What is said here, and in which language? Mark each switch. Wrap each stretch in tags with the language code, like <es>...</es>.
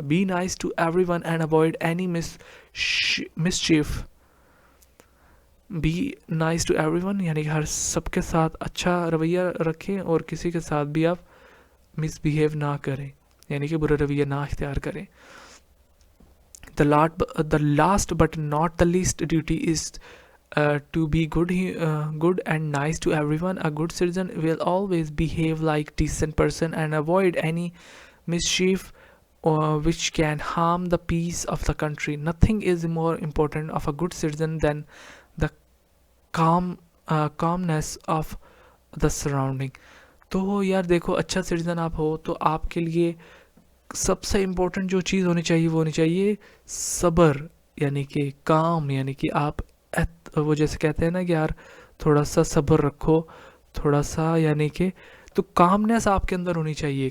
<en>Be nice to everyone and avoid any mischief. Be nice to everyone</en> <ur>یعنی کہ ہر سب کے ساتھ اچھا رویہ رکھیں, اور کسی کے ساتھ بھی آپ مس بیہیو نہ کریں, یعنی کہ برا رویہ نہ اختیار کریں.</ur> <en>The last but not the least duty is to be good and nice to everyone. A good citizen will always behave like decent person and avoid any mischief which can harm the peace of the country. Nothing is more important of a good citizen than the calmness of the surrounding.</en> <ur>تو یار دیکھو, اچھا citizen آپ ہو تو آپ کے لیے سب سے امپورٹنٹ جو چیز ہونی چاہیے وہ ہونی چاہیے صبر, یعنی کہ کام, یعنی کہ آپ وہ جیسے کہتے ہیں نا کہ یار تھوڑا سا صبر رکھو, تھوڑا سا یعنی کہ تو کامنس آپ کے اندر ہونی چاہیے.</ur>